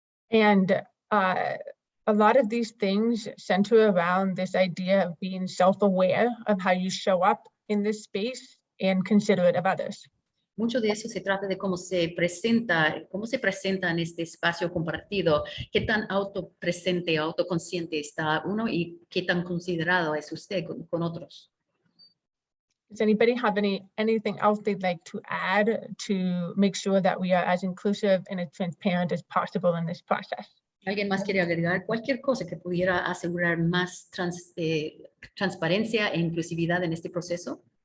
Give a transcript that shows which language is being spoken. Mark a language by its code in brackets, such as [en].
[en] And a lot of these things center around this idea of being self-aware of how you show up in this space and considerate of others. [es] Mucho de eso se trata de cómo se presenta en este espacio compartido, qué tan autopresente, autoconsciente está uno y qué tan considerado es usted con otros. [en] Does anybody have anything else they'd like to add to make sure that we are as inclusive and as transparent as possible in this process? [es] ¿Alguien más quiere agregar cualquier cosa que pudiera asegurar más transparencia e inclusividad en este proceso?